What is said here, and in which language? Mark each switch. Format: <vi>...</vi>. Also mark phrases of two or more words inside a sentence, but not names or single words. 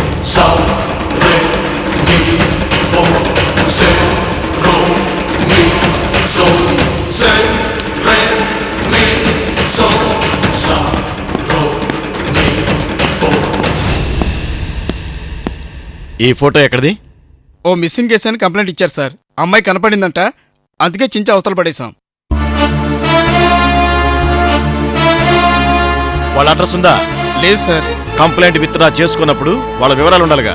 <te>Sa re mi fo se ro mi so se re mi so sa ro mi fo. ఈ ఫోటో ఎక్కడిది? ఓ</te> <en>missing case</en> <te>అని కంప్లైంట్ ఇచ్చారు సార్. అమ్మాయి కనపడిందంట, అందుకే చించి అవతల పడేశాం. వాళ్ళ అడ్రస్ ఉందా? లేదు సార్.</te> <en>complaint withdraw</en> <te>చేసుకున్నప్పుడు వాళ్ళ వివరాలు ఉండాలిగా.</te>